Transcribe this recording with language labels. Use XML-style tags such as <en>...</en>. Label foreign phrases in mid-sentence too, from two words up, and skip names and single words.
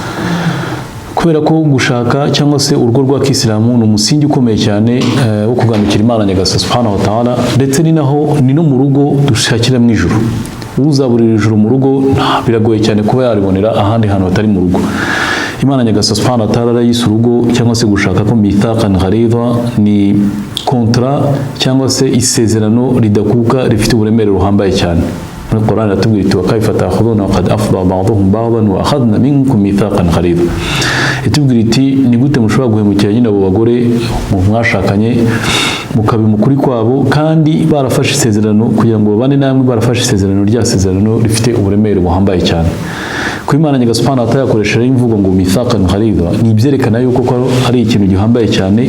<rw>Kubera ko gushaka cyangwa se urugo rwa Kiislamu ni umusingi ukomeye cyane wo kuganukira Imana nyagasani</rw> <ar>سبحانه وتعالى,</ar> <rw>ndetse ni no mu rugo dushakira mu ijuru. Uzaburira ijuru mu rugo biragoye cyane kuba yaribonera ahandi hantu hatari mu rugo. Imana nyagasani</rw> <ar>سبحانه وتعالى</ar> <rw>yise urugo cyangwa se gushaka ko</rw> <ar>ميثاقا غليظا,</ar> <rw>ni kontra cyangwa se isezerano ridakuka rifite uburemere ruhambaye cyane.</rw> <ar>القرآن يتبقى وكيف تأخذون وقد أفضى بعضهم بعضا وأخذنا منكم ميثاقا غليظا.</ar> <rw>Itubwira iti ni gute mushobora guhemukira nyine abo bagore mwashakanye mukabi mukuri kwabo kandi barafashe isezerano kugira ngo babane namwe, barafashe isezerano rya sezerano rifite uburemere buhambaye cyane. Ku Imana nyagasani</rw> <ar>سبحانه وتعالى</ar> <rw>yakoresheje imvugo ngo</rw> <ar>ميثاقا غليظا,</ar> <rw>ni byerekana yuko ko ari ikintu gihambaye cyane.</rw>